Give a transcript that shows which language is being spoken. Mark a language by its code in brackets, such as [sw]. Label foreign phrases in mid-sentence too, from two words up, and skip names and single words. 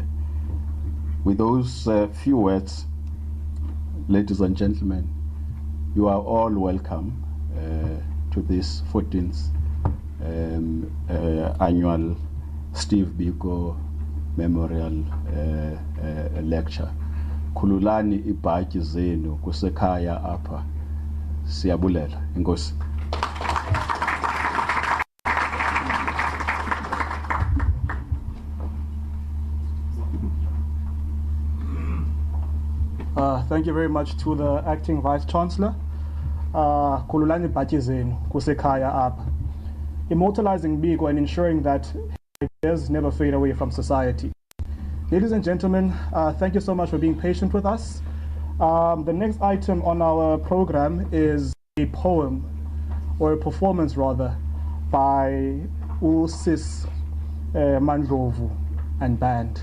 [en] With those few words, ladies and gentlemen, you are all welcome to this 14th annual Steve Biko Memorial Lecture. [xh] Khululani ibhatyi zenu kusekhaya apha. Siyabulela. Inkosi. [en] Thank you very much to the Acting Vice Chancellor. [xh] Khululani ibhatyi zenu kusekhaya apha. [en] Immortalizing Biko and ensuring that ideas never fade away from society. Ladies and gentlemen, thank you so much for being patient with us. The next item on our program is a poem, or a performance rather, by Sis Mandlovu and band.